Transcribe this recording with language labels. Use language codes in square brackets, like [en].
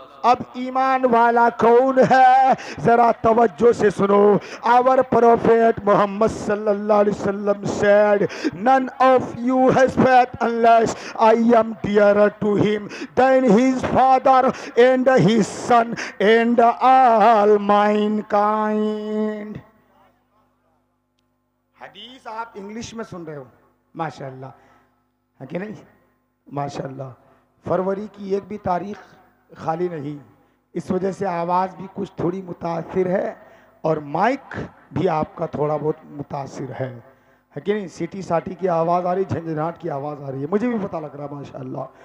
[ur] اب ایمان والا کون ہے؟ ذرا توجہ سے سنو. [en] Our prophet Muhammad sallallahu alaihi wasallam said, none of you has faith unless I am dearer to him than his father and his son and all mankind. [ur] حدیث آپ انگلش میں سن رہے ہو، ماشاءاللہ ہے کہ نہیں؟ ماشاءاللہ. فروری کی ایک بھی تاریخ خالی نہیں، اس وجہ سے آواز بھی کچھ تھوڑی متاثر ہے اور مائک بھی آپ کا تھوڑا بہت متاثر ہے کہ نہیں؟ سیٹی ساٹی کی آواز آ رہی، جھنجھناہٹ کی آواز آ رہی ہے، مجھے بھی پتہ لگ رہا ہے ماشاءاللہ.